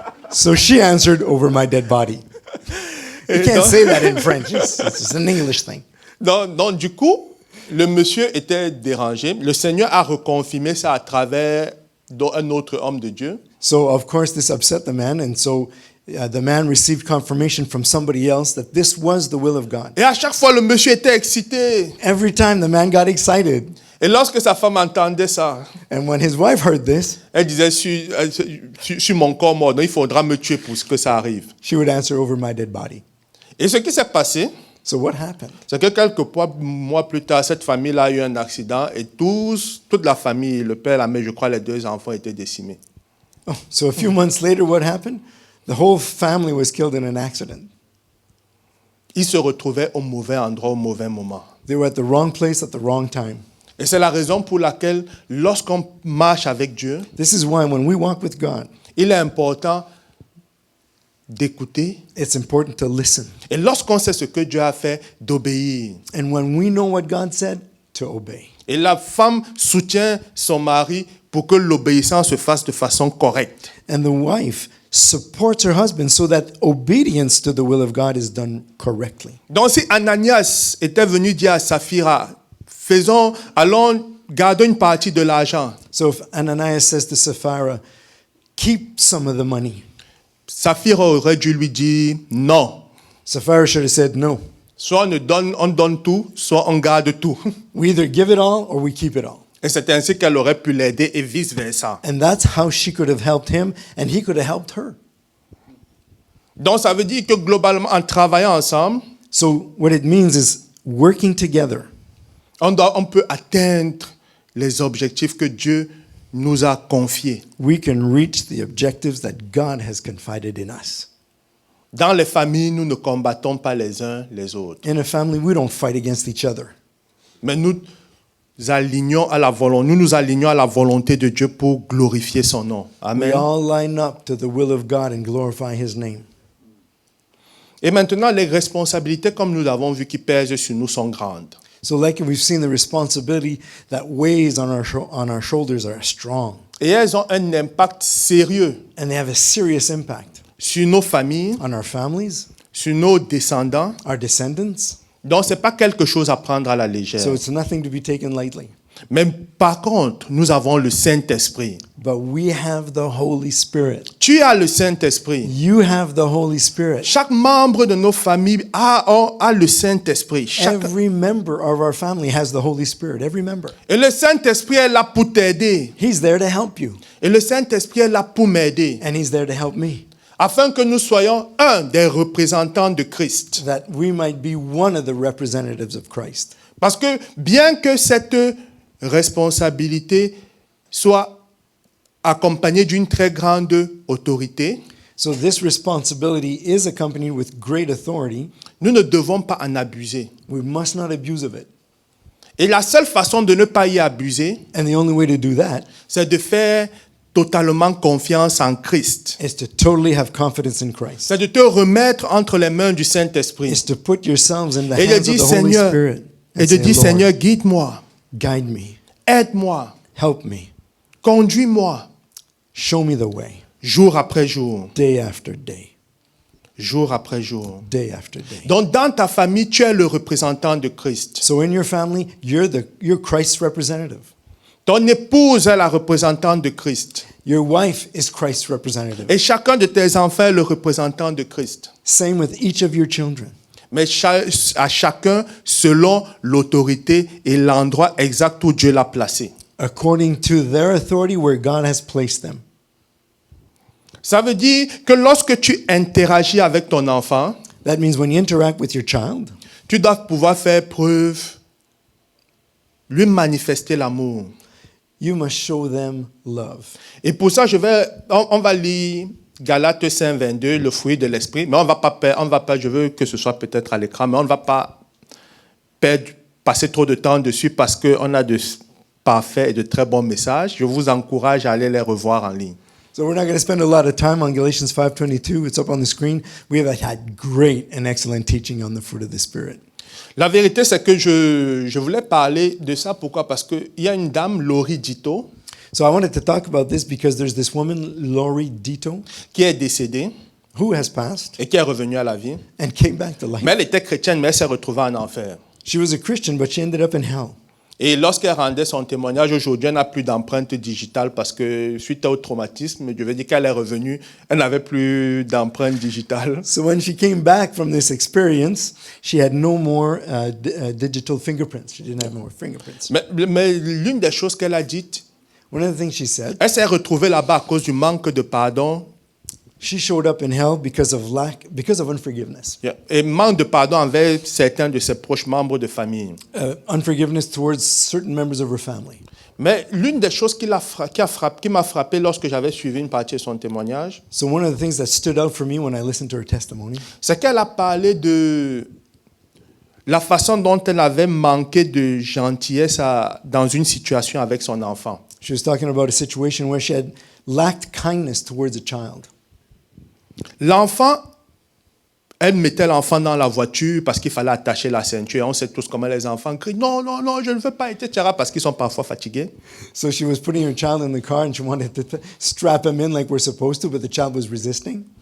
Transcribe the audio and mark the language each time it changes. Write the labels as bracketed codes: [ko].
[en] So she answered, over my dead body. You can't say that in French. It's an English thing. [fr] Donc, du coup, le monsieur était dérangé. Le Seigneur a reconfirmé ça à travers un autre homme de Dieu. [en] So, of course, this upset the man. And so the man received confirmation from somebody else that this was the will of God. [fr] Et à chaque fois, le monsieur était excité. [en] Every time the man got excited. [fr] Et lorsque sa femme entendait ça, [en] And when his wife heard this, [fr] elle disait sur mon corps mort, donc il faudra me tuer pour que ça arrive. [en] she would answer, over my dead body. [fr] Et ce qui s'est passé, [en] So what happened? [fr] c'est que quelques mois plus tard, cette famille-là a eu un accident et toute la famille, le père, la mère, je crois les 2 enfants étaient décimés. [en] Oh, so a few months later, what happened? The whole family was killed in an accident. [fr] Ils se retrouvaient au mauvais endroit, au mauvais moment. [en] They were at the wrong place at the wrong time. [fr] Et c'est la raison pour laquelle, lorsqu'on marche avec Dieu, [en] This is why when we walk with God, [fr] il est important d'écouter. [en] it's important to listen. [fr] Et lorsqu'on sait ce que Dieu a fait, d'obéir. [en] And when we know what God said, to obey. [fr] Et la femme soutient son mari pour que l'obéissance se fasse de façon correcte. [en] And the wife supports her husband so that obedience to the will of God is done correctly. [fr] Donc si Ananias était venu dire à Saphira, allons, gardons une partie de l'argent. [en] So if Ananias says to Sapphira, keep some of the money, [fr] Saphira aurait dû lui dire non. [en] Sapphira should have said no. [fr] Soit on donne tout, soit on garde tout. [en] We either give it all or we keep it all. [fr] Et c'est ainsi qu'elle aurait pu l'aider et vice-versa. [en] And that's how she could have helped him and he could have helped her. [fr] Donc ça veut dire que globalement, en travaillant ensemble, [en] So what it means is working together, [fr] on peut atteindre les objectifs que Dieu nous a confiés. [en] we can reach the objectives that God has confided in us. [fr] Dans les familles, nous ne combattons pas les uns les autres. [en] In a family, we don't fight against each other. [fr] Mais nous nous alignons à la volonté de Dieu pour glorifier son nom. [en] We Amen. all line up to the will of God and glorify his name. [fr] Et maintenant, les responsabilités, comme nous l'avons vu, qui pèsent sur nous sont grandes. [en] So like we've seen, the responsibility that weighs on our shoulders are strong. [fr] Et elles ont un impact sérieux [en] And they have a serious impact [fr] sur nos familles, [en] on our families, [fr] sur nos descendants. [en] our descendants. [fr] Donc, ce n'est pas quelque chose à prendre à la légère. [en] So it's nothing to be taken lightly. [fr] Mais par contre, nous avons le Saint-Esprit. [en] But we have the Holy Spirit. [fr] Tu as le Saint-Esprit. [en] You have the Holy Spirit. [fr] Chaque membre de nos familles a le Saint-Esprit. [en] Every member of our family has the Holy Spirit. Every member. [fr] Et le Saint-Esprit est là pour t'aider. [en] He's there to help you. [fr] Et le Saint-Esprit est là pour m'aider. [en] And he's there to help me. [fr] Afin que nous soyons un des représentants de Christ. [en] That we might be one of the representatives of Christ. [fr] Parce que bien que cette responsabilité soit accompagnée d'une très grande autorité, [en] So this responsibility is accompanied with great authority. [fr] nous ne devons pas en abuser. [en] We must not abuse of it. [fr] Et la seule façon de ne pas y abuser, [en] And the only way to do that [fr] c'est de faire totalement confiance en Christ. [en] is to totally have confidence in Christ. [fr] C'est de te remettre entre les mains du Saint-Esprit. [en] Is to put yourselves in the [fr] Et de [en] hands of [fr] dire, [en] the Holy [fr] Seigneur, [en] Spirit. [fr] et [en] And [fr] de [en] say, [fr] dire, [en] Lord, [fr] Seigneur, guide-moi, [en] guide me, [fr] aide-moi, [en] help me, [fr] conduis-moi, [en] show me the way, [fr] jour après jour, [en] day after day, [fr] jour après jour. [en] day after day. [fr] Donc, dans ta famille, tu es le représentant de Christ. [en] So in your family, you're Christ's representative. [fr] Ton épouse est la représentante de Christ. [en] Your wife is Christ's representative. [fr] Et chacun de tes enfants est le représentant de Christ. [en] Same with each of your children. [fr] Mais à chacun selon l'autorité et l'endroit exact où Dieu l'a placé. [en] According to their authority where God has placed them. [fr] Ça veut dire que lorsque tu interagis avec ton enfant, [en] That means when you interact with your child, [fr] tu dois pouvoir faire preuve, lui manifester l'amour. [en] you must show them love. [fr] Et pour ça, on va lire Galates 5:22, le fruit de l'esprit, mais on va pas, je veux que ce soit peut-être à l'écran, mais on ne va pas passer trop de temps dessus parce qu'on a de parfaits et de très bons messages. Je vous encourage à aller les revoir en ligne. [en] So we're not going to spend a lot of time on Galatians 5:22. It's up on the screen. We have had great and excellent teaching on the fruit of the Spirit. [fr] La vérité, c'est que je voulais parler de ça. Pourquoi? Parce qu'il y a une dame, Laurie Dito, [en] So I wanted to talk about this because there's this woman, Laurie Dito, [fr] qui est décédée [en] who has passed [fr] et qui est revenue à la vie. [en] and came back to life. [fr] Mais elle était chrétienne, mais elle s'est retrouvée en enfer. [en] She was a Christian, but she ended up in hell. [fr] Et lorsqu'elle rendait son témoignage, aujourd'hui, elle n'a plus d'empreinte digitale parce que suite au traumatisme, je veux dire qu'elle est revenue, elle n'avait plus d'empreinte digitale. [en] So when she came back from this experience, she had no more digital fingerprints. She didn't have more fingerprints. [fr] Mais l'une des choses qu'elle a dites, [en] One of the things she said, [fr] elle s'est retrouvée là-bas à cause du manque de pardon [en] she showed up in hell because of unforgiveness. [fr] Et manque de pardon envers certains de ses proches membres de famille. [en] Unforgiveness towards certain members of her family. [fr] Mais l'une des choses qui m'a frappé lorsque j'avais suivi une partie de son témoignage, [en] So one of the things that stood out for me when I listened to her testimony [fr] c'est qu'elle a parlé de la façon dont elle avait manqué de gentillesse dans une situation avec son enfant. [en] She was talking about a situation where she had lacked kindness towards a child. [fr] L'enfant, elle mettait l'enfant dans la voiture parce qu'il fallait attacher la ceinture. On sait tous comment les enfants crient « Non, non, non, je ne veux pas, etc. » parce qu'ils sont parfois fatigués. [en] So she was putting her child in the car and she wanted to strap him in like we're supposed to, but the child was resisting.